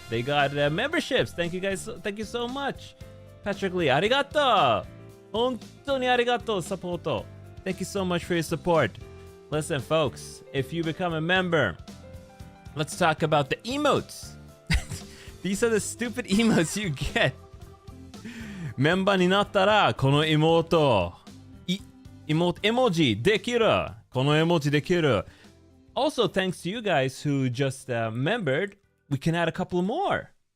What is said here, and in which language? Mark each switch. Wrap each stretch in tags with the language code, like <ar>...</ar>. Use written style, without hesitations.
<en>They got memberships. Thank you guys. Thank you so much. Patrick Lee, arigato.</en> <ja>Hontou ni arigato, supporto.</ja> <en>Thank you so much for your support. Listen, folks, if you become a member, let's talk about the emotes. These are the stupid emotes you get.</en> <ja>メンバーになったらこのemote emoji できる。この絵文字できる。</ja> <en>Also, thanks to you guys who just membered, we can add a couple more.</en>